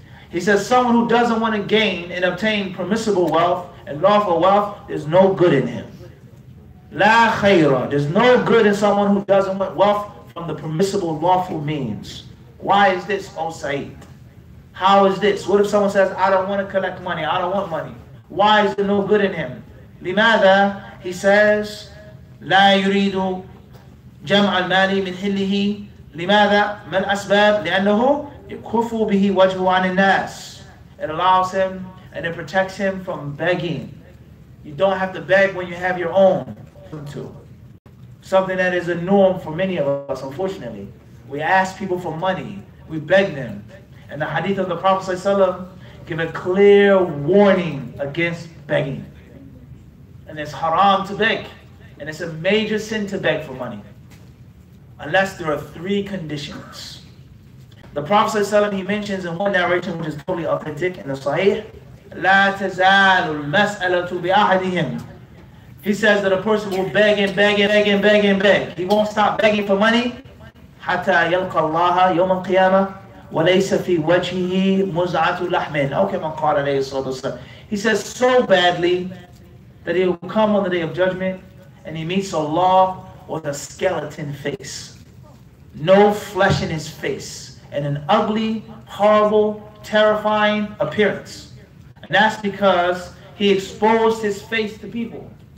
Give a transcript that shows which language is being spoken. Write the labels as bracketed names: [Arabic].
[English] He says, someone who doesn't want to gain and obtain permissible wealth and lawful wealth, there's no good in him. La khayra. There's no good in someone who doesn't want wealth from the permissible lawful means. Why is this, O Sayyid? How is this? What if someone says, I don't want to collect money, I don't want money? Why is there no good in him? [Arabic] لماذا? [English] He says, [Arabic] لا يريد جمع المال من حله. لماذا؟ ما الأسباب؟ لأنه يكف به وجهه عن الناس. [English] It allows him and it protects him from begging. You don't have to beg when you have your own. Something that is a norm for many of us, unfortunately. We ask people for money. We beg them. And the hadith of the Prophet ﷺ give a clear warning against begging. And it's haram to beg. And it's a major sin to beg for money. Unless there are three conditions. The Prophet ﷺ, he mentions in one narration which is totally authentic in the Sahih, [Arabic] لا تزال المسألة بأحدهم. [English] He says that a person will beg and beg and beg and beg and beg. He won't stop begging for money. [Arabic] حتى يلقى الله يوم القيامة وليس في وجهه مزعة لحم. أو كما قال عليه الصلاة والسلام. [English] He says so badly that he will come on the day of judgment and he meets Allah with a skeleton face. No flesh in his face. And an ugly, horrible, terrifying appearance. And that's because he exposed his face to people.